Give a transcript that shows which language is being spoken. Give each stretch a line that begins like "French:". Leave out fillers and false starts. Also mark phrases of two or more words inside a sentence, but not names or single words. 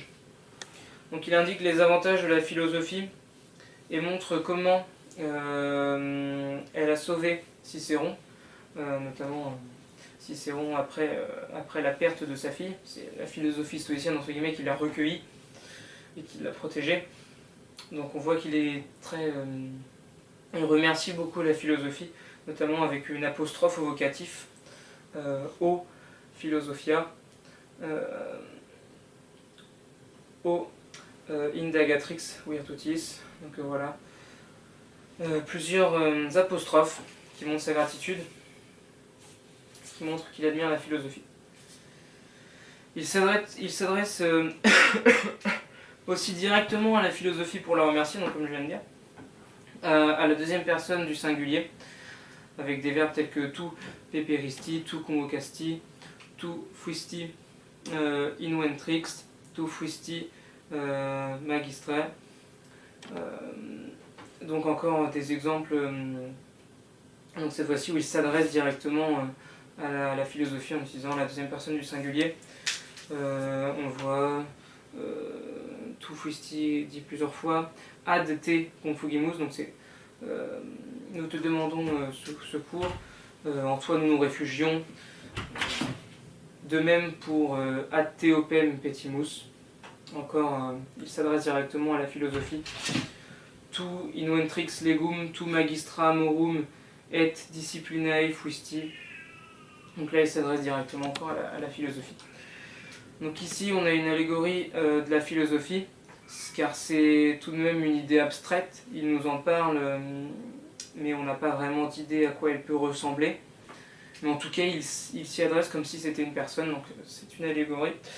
French: Donc il indique les avantages de la philosophie et montre comment elle a sauvé Cicéron, notamment Cicéron après la perte de sa fille. C'est la philosophie stoïcienne entre guillemets qui l'a recueilli et qui l'a protégé. Donc on voit qu'il est il remercie beaucoup la philosophie, notamment avec une apostrophe au vocatif,
Latin: o philosophia, o indagatrix virtutis.
French: Donc voilà, plusieurs apostrophes qui montrent sa gratitude, qui montrent qu'il admire la philosophie. Il s'adresse aussi directement à la philosophie pour la remercier, donc comme je viens de dire, à la deuxième personne du singulier, avec des verbes tels que
Latin: tu peperisti, tu convocasti, tu fuisti inventrix, tu fuisti magistre.
French: Donc encore des exemples, donc cette fois-ci où il s'adresse directement à la philosophie en utilisant la deuxième personne du singulier. On voit
Latin: tu fuisti
French: dit plusieurs fois,
Latin: ad te confugimus,
French: donc c'est nous te demandons secours, en toi nous nous réfugions. De même pour
Latin: ad te opem petimus,
French: encore il s'adresse directement à la philosophie.
Latin: Tu inventrix legum, tu magistra morum et disciplinae fuisti.
French: Donc là il s'adresse directement encore à la philosophie. Donc ici on a une allégorie de la philosophie, car c'est tout de même une idée abstraite. Il nous en parle, mais on n'a pas vraiment d'idée à quoi elle peut ressembler. Mais en tout cas, il s'y adresse comme si c'était une personne, donc c'est une allégorie.